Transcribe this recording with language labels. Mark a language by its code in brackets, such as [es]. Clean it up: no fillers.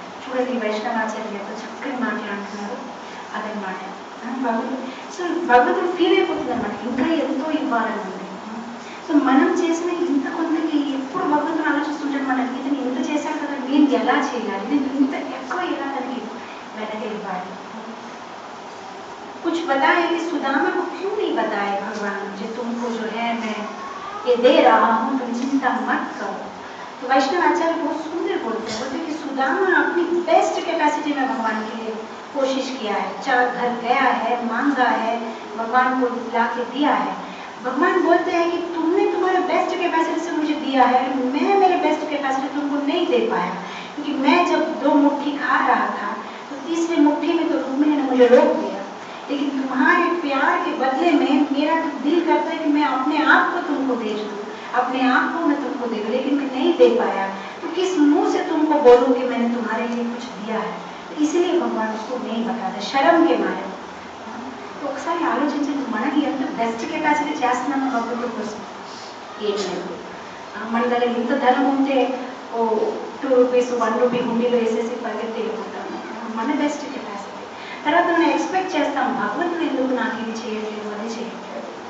[te] చూడండి వైష్ణవాచార్యతో చక్కని మాట్లాడుతున్నారు అదనమాట. సో భగవంతుడు ఫీల్ అయిపోతుంది అనమాట, ఇంకా ఎంతో ఇవ్వాలని ఉంది. సో మనం చేసిన ఇంత కొంతకి ఎప్పుడు భగవంతుడు ఆలోచిస్తుంటాడు, మన ఇతను ఇంత చేశాడు కదా, నేను ఎలా చేయాలి, నేను ఇంత ఎక్కువ ఎలా తనకి వెనక ఇవ్వాలి. [hi] कुछ बताए कि सुदामा को क्यों नहीं बताए भगवान, जो तुमको जो है मैं ये दे रहा हूँ, तुम चिंता मत करो। तो वैष्णव आचार्य बहुत सुंदर बोलते हैं कि सुदामा अपनी बेस्ट कैपेसिटी में भगवान के लिए कोशिश किया है, 4 घर गया है, मांगा है, भगवान को ला के दिया है। भगवान बोलते हैं कि तुमने तुम्हारे बेस्ट कैपेसिटी से मुझे दिया है, मैं मेरे बेस्ट कैपेसिटी तुमको नहीं दे पाया, क्योंकि मैं जब 2 मुट्ठी खा रहा था तो तीसरी मुट्ठी में तो रुक्मिणी ने मुझे रोक दिया, लेकिन तुम्हारे प्यार के बदले में मेरा दिल करता है कि मैं अपने आप को तुमको दे दूँ, अपने आप को मैं तुमको दे दूँ, लेकिन मैं नहीं दे पाया, तो किस मुंह से तुमको बोलूँ कि मैंने तुम्हारे लिए कुछ दिया है। तो इसलिए भगवान उसको नहीं बताता, शर्म के मारे. [te] तो ఒకసారి ఆలోచించండి, మనకి ఎంత బెస్ట్ కెపాసిటీ చేస్తున్నామో భగవంతుడి కోసం. ఏం లేదు, మన దగ్గర ఇంత ధనం ఉంటే ఓ 2 రూపీస్ 1 రూపీ హుండీలో వేసేసి పరిగెత్తి వెళ్ళిపోతాము, మన బెస్ట్ కెపాసిటీ. తర్వాత మనం ఎక్స్పెక్ట్ చేస్తాం, భగవంతుడు ఎందుకు నాకు ఇది చేయట్లేదు, అది చేయట్లేదు.